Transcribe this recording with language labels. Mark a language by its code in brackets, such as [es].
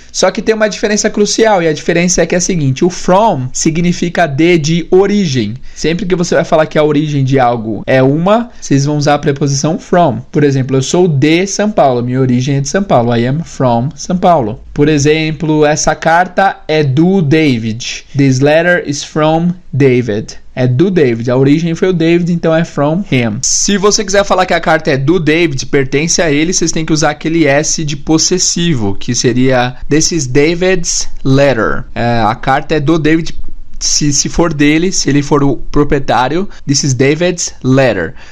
[pt] Só que tem uma diferença crucial, e a diferença é que é a seguinte: o from significa de origem. Sempre que você vai falar que a origem de algo é uma, vocês vão usar a preposição from. Por exemplo, eu sou de São Paulo, minha origem é de São Paulo. I am from São Paulo. Por exemplo, essa carta é do David. [en] This letter is from David. [pt] É do David, a origem foi o David, então é from him. Se você quiser falar que a carta é do David, pertence a ele, vocês têm que usar aquele S de possessivo, que seria This is David's letter. A carta é do David, se for dele, se ele for o proprietário, This is David's letter.